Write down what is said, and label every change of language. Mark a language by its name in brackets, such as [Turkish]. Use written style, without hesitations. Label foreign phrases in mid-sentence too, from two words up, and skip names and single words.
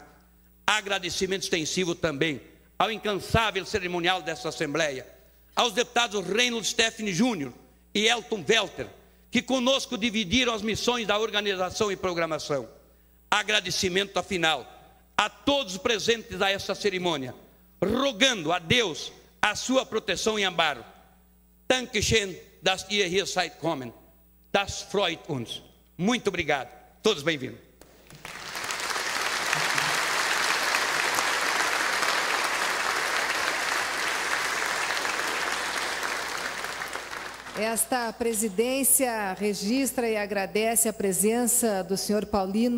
[Portuguese] Agradecimento extensivo também ao incansável cerimonial dessa Assembleia, aos deputados Reynold Stephanie Júnior e Elton Welter, que conosco dividiram as missões da organização e programação. Agradecimento afinal a todos os presentes a essa cerimônia, rogando a Deus a sua proteção e amparo. [German] Dankeschön, dass ihr hier seid kommen. Das freut uns. [Portuguese] Muito obrigado. Todos bem-vindos. Esta presidência registra e agradece a presença do senhor Paulino